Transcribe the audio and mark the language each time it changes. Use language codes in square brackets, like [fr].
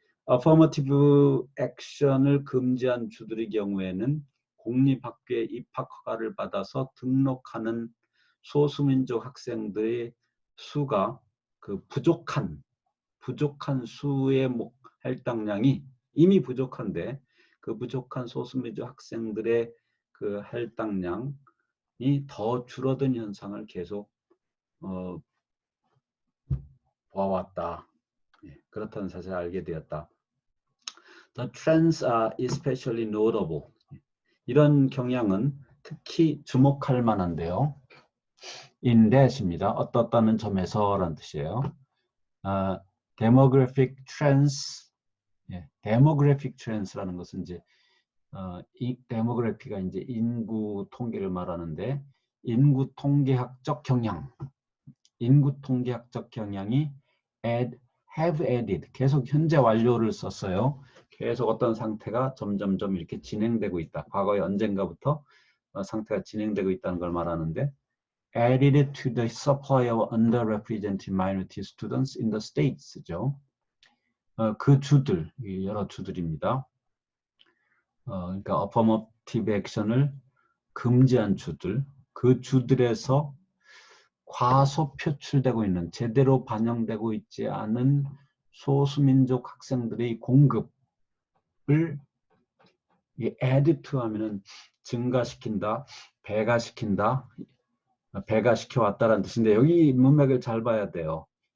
[ko] affirmative action을 금지한 주들의 경우에는 공립학교에 입학 허가를 받아서 등록하는 소수민족 학생들의 수가 그 부족한 수의 할당량이 이미 부족한데 그 부족한 소수민족 학생들의 그 할당량이 더 줄어든 현상을 계속 보아왔다. 그렇다는 사실을 알게 되었다. [en] The trends are especially notable. [ko] 이런 경향은 특히 주목할 만한데요. [en] in that [ko] 입니다. 어떻다는 점에서라는 뜻이에요. demographic trends, demographic trends라는 것은 이제 이 데모그래피가 이제 인구 통계를 말하는데 인구 통계학적 경향, 인구 통계학적 경향이 [en] have added, [ko] 계속 현재 완료를 썼어요. 계속 어떤 상태가 점점점 이렇게 진행되고 있다. 과거에 언젠가부터 상태가 진행되고 있다는 걸 말하는데 [en] added to the supply of underrepresented minority students in the states [ko] 죠. 그 주들, 여러 주들입니다. 그러니까 affirmative action을 금지한 주들, 그 주들에서 과소 표출되고 있는, 제대로 반영되고 있지 않은 소수민족 학생들의 공급을 add to 하면은 증가시킨다, 배가시킨다, 배가시켜 왔다라는 뜻인데 여기 문맥을 잘 봐야 돼요.